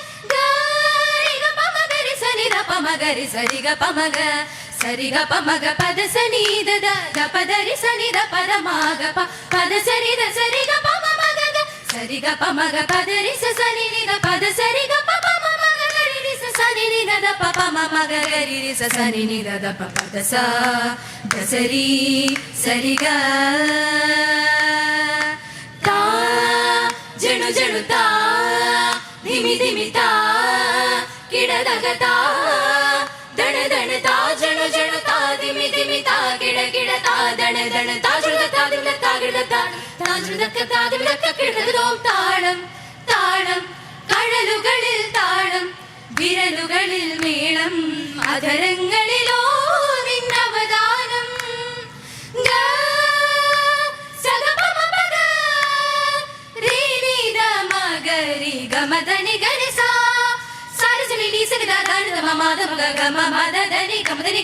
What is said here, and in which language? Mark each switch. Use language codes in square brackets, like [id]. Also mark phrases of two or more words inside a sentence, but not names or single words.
[ml] ഗരിഗ പമഗരി സനിധ പമഗരി സരിഗ പമഗ സരിഗ പമഗ പദ സനിധ ദ പദരി സനിധ പദമാഗ പദ സരിധ സരിഗ പമമഗ സരിഗ പമഗ പദരി സനിധ പദ സരിഗ പമമഗ ഗരി സനിധ ദ പമമഗ ഗരി സനിധ ദ പദ സ ദസരി സരിഗ ता जणु जणु ता धिमि धिमि ता किडदग ता दण दण ता जणु जणु ता धिमि धिमि ता किड किड ता दण दण ता जुळग ता दिमल ता किड ता ता जुळग ता दिमल കിടതോം താളം താളം കഴലുകളിൽ താളം വിരലുകളിൽ മേളം അധരങ്ങളിലോ നിന്നവദാനം ഗമദനി ഗരിസ സരസനി നീസനിദ ദാനദ മമദ ഗമമദനി ഗമദനി